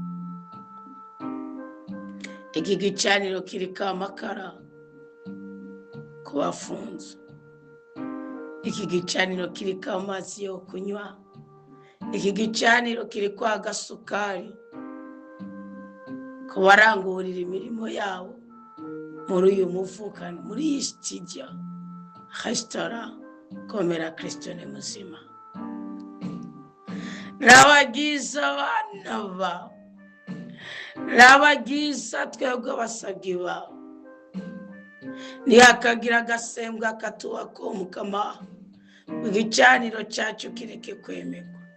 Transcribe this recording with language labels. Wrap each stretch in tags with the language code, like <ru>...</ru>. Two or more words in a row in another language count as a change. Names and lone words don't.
<rn>Iki gicaniro kiriko amakara kubafunze. Iki gicaniro kiriko amazi yo kunywa. Iki gicaniro kiriko agasukari kubarangurira imirimo yabo muri uyu mufuka, muri iyi studio restaurant Komera Kristo ni muzima. Rabagiza abana bawe, rabagiza twebwe abasabyi bawe, ntihakagira agasembwa katuba ko Mukama, igicaniro cyacu kireke kwemerwa.</rn>